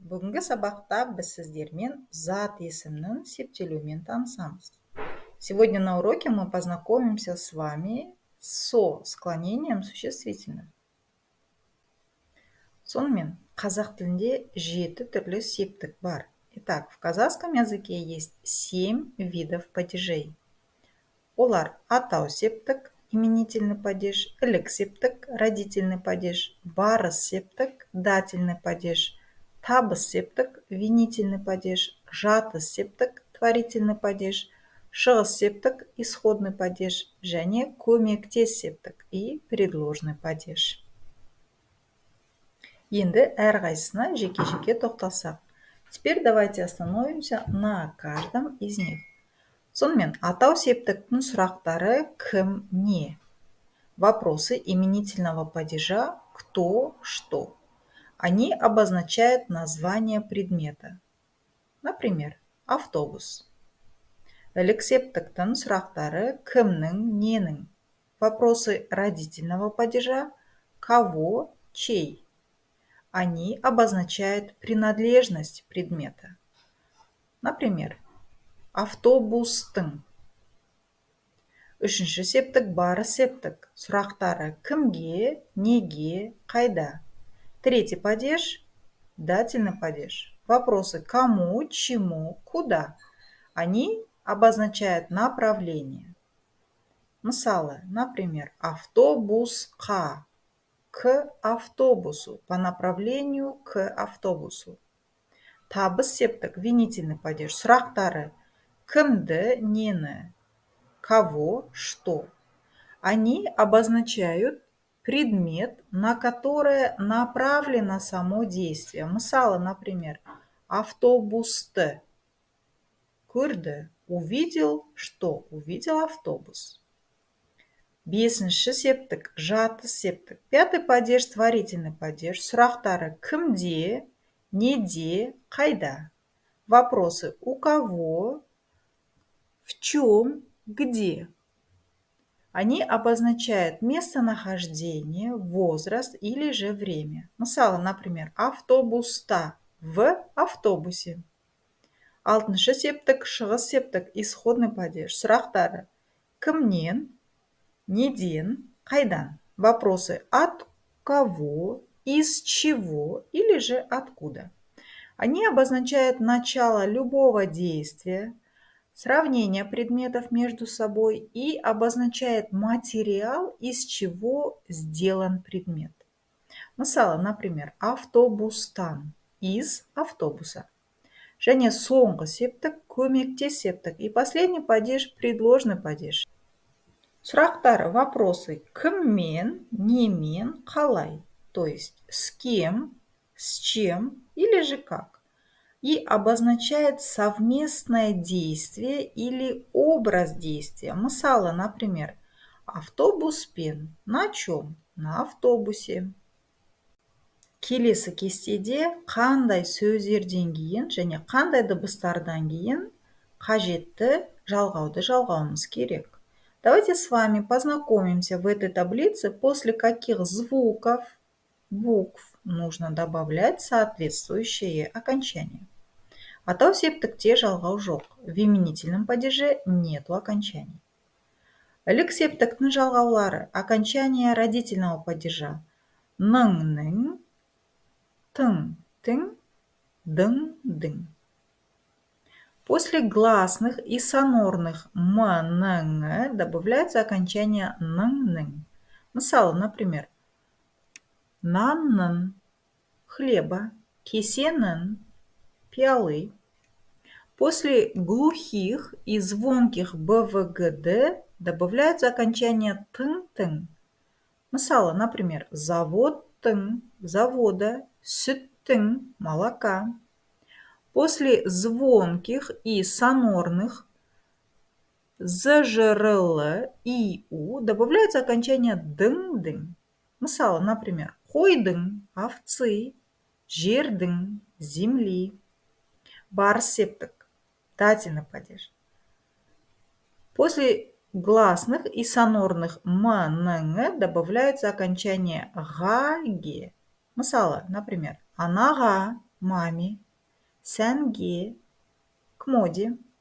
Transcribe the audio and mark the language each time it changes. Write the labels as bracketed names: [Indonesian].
[Kazakh] Бүгінгі сабақта біз сіздермен зат есімнің септелуімен танысамыз. [Russian] Сегодня на уроке мы познакомимся с вами со склонением существительных. [Kazakh] Сонымен, қазақ тілінде 7 түрлі септік бар. [Russian] Итак, в казахском языке есть 7 видов падежей. [Kazakh] Олар атау септік, [Russian] именительный падеж, [Kazakh] ілік септік, [Russian] родительный падеж, [Kazakh] барыс септік, [Russian] дательный падеж, [Kazakh] табыс септік, [Russian] винительный падеж, [Kazakh] жатыс септік, [Russian] творительный падеж, [Kazakh] шығыс септік, [Russian] исходный падеж [Kazakh] және көмектес септік [Russian] и предложный падеж. [Kazakh] Енді әрқайсысына жеке-жеке тоқталсақ. [Russian] Теперь давайте остановимся на каждом из них. [Kazakh] Сонымен, атау септіктің сұрақтары кім, не? [Russian] Вопросы именительного падежа кто, что. Они обозначают название предмета. Например, автобус. [Kazakh] Ілік септіктің сұрақтары кімнің, ненің. [Russian] Вопросы родительного падежа кого, чей. Они обозначают принадлежность предмета. Например, [Kazakh] автобустың. Үшінші септік барыс септік. Сұрақтары кімге, неге, қайда. [Russian] Третий падеж – дательный падеж. Вопросы кому, чему, куда. Они обозначают направление. [Kazakh] Мысалы, [Russian] например, [Kazakh] автобусқа. [Russian] К автобусу, по направлению к автобусу. [Kazakh] Табыс септік, [Russian] винительный падеж. [Kazakh] Сұрақтары кімді, нені, [Russian] кого, что. Они обозначают предмет, на который направлено само действие. [Kazakh] Мысалы, [Russian] например, [Kazakh] автобусты. Көрді, [Russian] увидел, что? Увидел автобус. [Kazakh] Бесінші септік, жатыс септік. [Russian] Пятый падеж, творительный падеж. [Kazakh] Сұрақтары кімде, неде, қайда. [Russian] Вопросы у кого, в чем, где. Они обозначают местонахождение, возраст или же время. [Kazakh] Мысалы, [Russian] например, [Kazakh] автобуста, [Russian] в автобусе. [Kazakh] Алтыншы септік, шығыс септік, [Russian] исходный падеж. [Kazakh] Сұрақтары кімнен, неден, қайдан. [Russian] Вопросы от кого, из чего или же откуда. Они обозначают начало любого действия, сравнение предметов между собой и обозначает материал, из чего сделан предмет. [Kazakh] Мысалы, [Russian] например, [Kazakh] автобустан, [Russian] из автобуса. [Kazakh] Және соңғы септік, көмектес септік. [Russian] И последний падеж, предложный падеж. [Kazakh] Сұрақтары, [Russian] вопросы [Kazakh] кіммен, немен, қалай. [Russian] То есть с кем, с чем или же как. И обозначает совместное действие или образ действия. [Kazakh] Мысалы, [Russian] например, [Kazakh] автобуспен. [Russian] На чем? На автобусе. [Kazakh] Келесі кестеде қандай сөздерден кейін және қандай дыбыстардан кейін қажетті жалғауды жалғауымыз керек. [Russian] Давайте с вами познакомимся в этой таблице, после каких звуков, букв нужно добавлять соответствующие окончания. [Kazakh] Атау септікте жалғау жоқ. [Russian] В именительном падеже нету окончаний. [Kazakh] Ілік септіктің жалғаулары. [Russian] Окончание родительного падежа. [Kazakh] Ның-ның, тың-тың, дың-дың. [Russian] После гласных и сонорных м-ның добавляется окончание [Kazakh] ның-ның. Мысалы, [Russian] например, [Kazakh] нанның, [Russian] хлеба, [Kazakh] кесенің, [Russian] пиалы. После глухих и звонких БВГД добавляется окончание [Kazakh] тың-тың. Мысалы, [Russian] например, [Kazakh] заводтың, [Russian] завода, [Kazakh] сүттің, [Russian] молока. После звонких и сонорных ЗЖРЛ и У добавляется окончание [Kazakh] дың-дың. Мысалы, [Russian] например, [Kazakh] қойдың, [Russian] овцы, [Kazakh] жердің, [Russian] земли. [Kazakh] Барыс септік, [Russian] дательный падеж. После гласных и сонорных м-ның добавляется окончание [Kazakh] га-ге. Мысалы, [Russian] например, [Kazakh] анаға, [Russian] маме, [Kazakh] сәнге, [Russian] к моде.